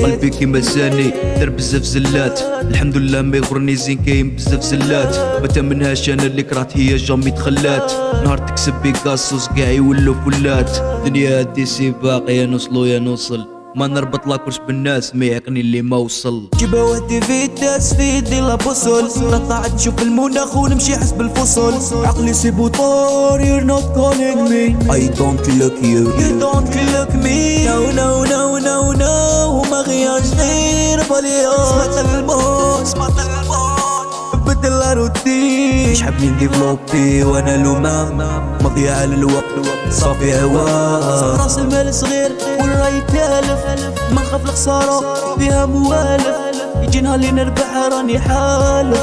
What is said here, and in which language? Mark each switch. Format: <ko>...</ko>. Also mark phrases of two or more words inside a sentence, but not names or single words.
<ar>قلبي كيما لساني دار بزاف زلات، الحمد لله ما يغرني زين كاين بزاف زلات، ما تمنهاش انا اللي كرهت هي جامي تخلات، نهار تكسب بيكاسوس كاع يولو فلات. دنيا هادي سباق يا نوصلو يا نوصل، ما نربط لاكوش بالناس ما يعقني اللي ما وصل. جيبا ودي في الناس في يدي لابوصول، نطلع نشوف المناخ ونمشي حسب الفصول. عقلي سيبو طار</ar> <en>you're not calling me, I don't look you, you don't look me. No no no no no</en> <ar>وما غياش غير باليا. سمعت الموت بدل روتين، شحال من ديفلوبي وانا لوما مضيع على الوقت صافي هوا. راس المال صغير والراي تالف، ما نخاف الخسارة بها موالف، يجي نهار اللي نربح راني حالف.</ar>